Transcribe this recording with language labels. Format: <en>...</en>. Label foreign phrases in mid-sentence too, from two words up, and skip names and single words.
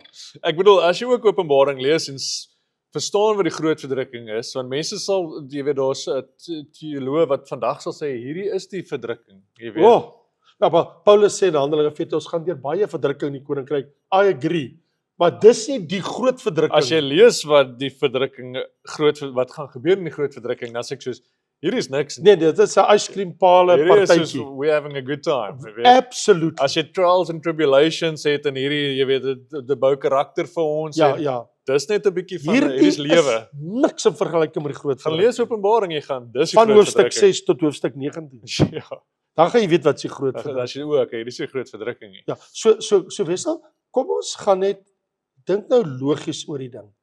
<af>Ek bedoel as jy ook Openbaring lees en verstaan wat die groot verdrukking is, want mense sal, jy weet daar's 'n teoloog wat vandag sal sê hierdie is die verdrukking, jy weet. Nou, maar Paulus sê in Handelinge 14 ons gaan deur baie verdrukking in die koninkryk.</af> <en>I agree.</en> <af>Maar dis nie die groot verdrukking. As jy lees wat die verdrukking wat gaan gebeur in die groot verdrukking, dan sê ek soos hierdie is niks. Nee, dit is 'n ijskrimpale Hierdie is soos partytjie.</af> <en>we're having a good time,</en> <af>jy weet. Absoluut. As jy</af> <en>trials and tribulations</en> <af>het en hierdie, jy weet, dit bou karakter vir ons Ja, en ja. dis net 'n bietjie van Hierdie hierdie is lewe. is niks in vergelyking met die groot Gaan verdrukking. lees Openbaring, jy gaan dis die Van groot hoofstuk verdrukking. 6 tot hoofstuk 19. Ja. Dan gaan jy weet wat se groot verdrukking. As jy ook, hierdie is die groot verdrukking nie. Ja, so Wessel, kom ons gaan net dink nou logies oor die ding.</af>